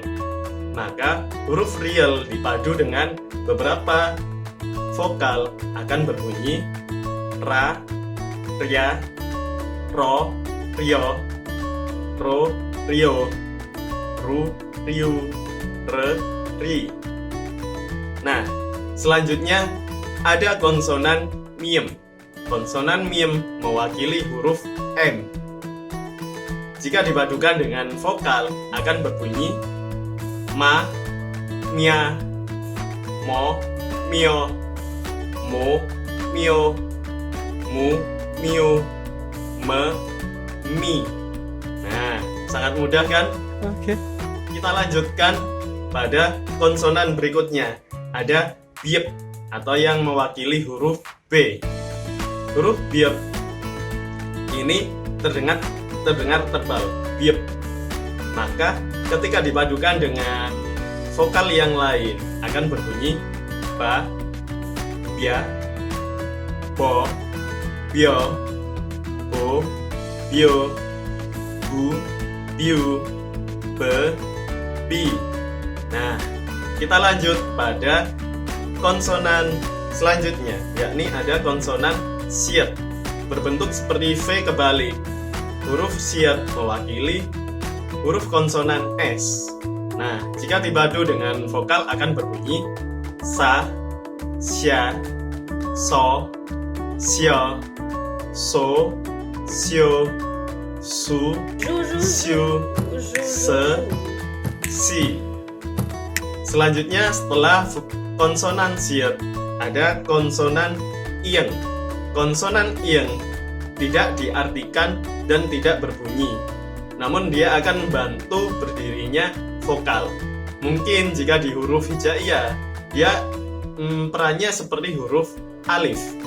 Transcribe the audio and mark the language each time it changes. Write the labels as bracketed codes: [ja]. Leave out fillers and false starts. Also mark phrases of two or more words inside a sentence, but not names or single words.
[id] Maka huruf real dipadu dengan beberapa vokal akan berbunyi ra, ria, ro, rio, ro, rio, ru, riu, re, ri. Nah, selanjutnya ada konsonan miem. Konsonan miem mewakili huruf M. Jika dipadukan dengan vokal akan berbunyi ma, mia, mo, mio, mo, mio, mu, mio, me, mi. Nah, sangat mudah kan? Oke. Kita lanjutkan pada konsonan berikutnya. Ada biep atau yang mewakili huruf B. Huruf biep ini terdengar tebal, biep. Maka ketika dipadukan dengan vokal yang lain akan berbunyi ba, bia, bo, bio, bo, bio, bu, biu, be, bi. Nah, kita lanjut pada konsonan selanjutnya, yakni ada konsonan siet, berbentuk seperti V kebalik. Huruf siet mewakili huruf konsonan S. Nah, jika dipadu dengan vokal akan berbunyi sa, sya, so, sio, so, sio, su, siu, se, si. Selanjutnya setelah konsonan siet ada konsonan ieng. Konsonan ieng tidak diartikan dan tidak berbunyi, namun dia akan membantu berdirinya vokal. Mungkin jika di huruf hijaiyah dia perannya seperti huruf alif.